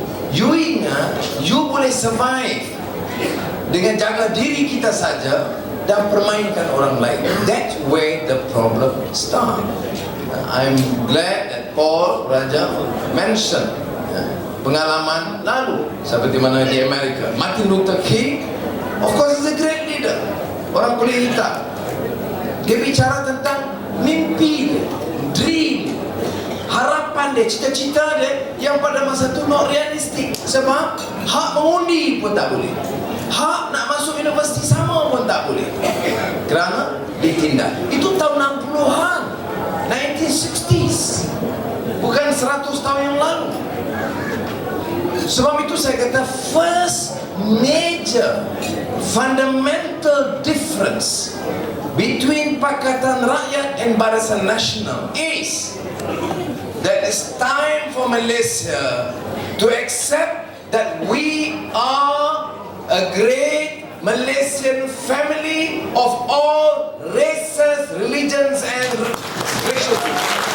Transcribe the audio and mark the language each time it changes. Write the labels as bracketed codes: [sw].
[ms] You ingat you boleh survive dengan jaga diri kita saja dan permainkan orang lain. [en] That's where the problem start. I'm glad that Paul Raja mentioned [ms] pengalaman lalu seperti mana di Amerika. [en] Martin Luther King, of course, is a great leader. [ms] Orang kulit hitam. Dia bicara tentang mimpi dia, dream, harapan dia, cita-cita dia yang pada masa itu not realistik. Sebab hak mengundi pun tak boleh, hak nak masuk universiti sama pun tak boleh, kerana ditindak. Itu tahun 60-an, 1960s, bukan 100 tahun yang lalu. Sebab itu saya kata [en] first major fundamental difference between Pakatan Rakyat and Barisan Nasional is that it's time for Malaysia to accept that we are a great Malaysian family of all races, religions and racial groups.